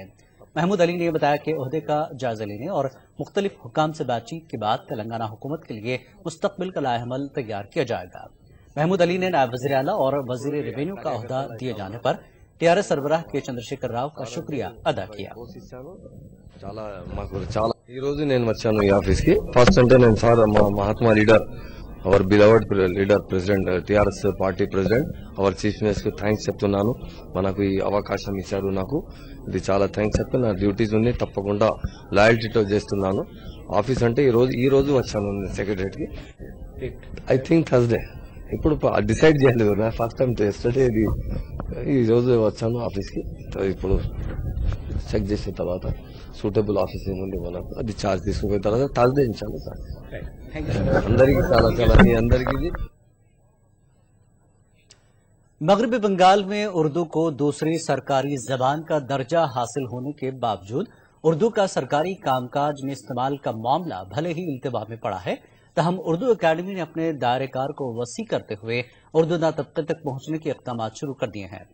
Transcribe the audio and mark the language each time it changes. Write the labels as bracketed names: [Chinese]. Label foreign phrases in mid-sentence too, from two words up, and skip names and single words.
[Urdu] محمود علی نے بتایا کہ عہدے کا جائزہ لینے اور مختلف حکام سے بات چیت کے بعد تلنگانہ حکومت کے لیے مستقبل کا لائحہ عمل تیار کیا جائے گا۔ محمود علی نے نائب وزیر اعلیٰ اور وزیر ریونیو کا عہدہ دیے جانے پر TRS سربراہ کے چندرشیکھر راؤ کا شکریہ ادا کیا۔ [Telugu] ఈ రోజు నేను వచ్చాను ఈ ఆఫీస్ కి ఫస్ట్ అంటే నేను సార్ మహాత్మా [English] leader our beloved leader president TRS party president our chief minister thanks [Telugu] చెప్తున్నాను। మనకు ఈ అవకాశం ఇచ్చారు, నాకు ఇది చాలా థ్యాంక్స్ చెప్తే నా డ్యూటీస్ ఉన్నాయి, తప్పకుండా లాయల్టీతో చేస్తున్నాను। ఆఫీస్ అంటే ఈ రోజు వచ్చాను సెక్రటరేట్ కి, [English] I think Thursday, [Telugu] ఇప్పుడు డిసైడ్ చేయలేదు నా [English] first time yesterday, [Telugu] ఇది ఈ రోజు వచ్చాను ఆఫీస్ కి। ఇప్పుడు చెక్ చేసిన తర్వాత [English] suitable office [Telugu] ఏముంది మనకు అది ఛార్జ్ తీసుకుపోయిన తర్వాత థర్స్డే ఇచ్చాను సార్। అందరికీ చాలా చాలా మీ అందరికీ। [Urdu] مغربی بنگال میں اردو کو دوسری سرکاری زبان کا درجہ حاصل ہونے کے باوجود اردو کا سرکاری کام کاج میں استعمال کا معاملہ بھلے ہی التوا میں پڑا ہے، تاہم اردو اکیڈمی نے اپنے دائرہ کار کو وسیع کرتے ہوئے اردو دان طبقے تک پہنچنے کے اقدام شروع کر دیے ہیں.